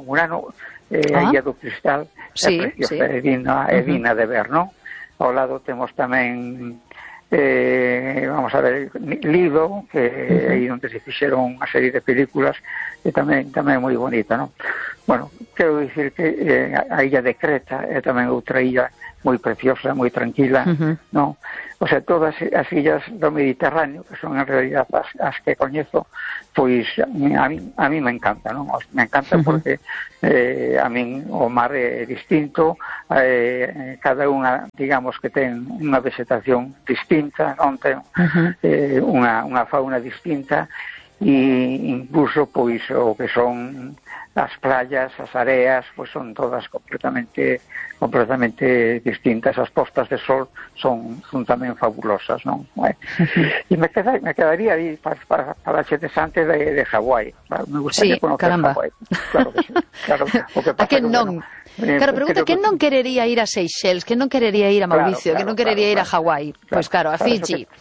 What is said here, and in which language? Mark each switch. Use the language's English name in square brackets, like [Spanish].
[Galician] Murano é a Illa do Cristal, sí, é preciosa, sí. É digna de ver, non? Ao lado temos tamén, [Spanish] vamos a ver, [Galician] Lido, que é aí onde se fixeron unha serie de películas, e tamén é moi bonita, non? Bueno, quero dicir que a Illa de Creta é tamén outra illa moi preciosa, moi tranquila, non? [Spanish] O sea, [Galician] todas as illas do Mediterráneo, que son [Spanish] en realidad [Galician] as que coñezo, pois a mí me encanta, non? Me encanta porque a mí o mar é distinto, cada unha, digamos, que ten unha vegetación distinta, non ten unha fauna distinta, e incluso, pois, o que son as playas, as areas, pois son todas completamente distintas, as postas de sol son tamén fabulosas, non? E me quedaría aí para xe desante de Hawái. [Spanish] Me gustaría conocer caramba. Hawái. Claro que sí. Claro, [Galician] que pasa, a que non... [Spanish] Bueno, claro, pregunta, ¿quién no querería ir a Seychelles? ¿Quién no querería ir a Mauricio? Claro, ¿quién no querería ir a Hawái? Claro, pues claro, a Fiji.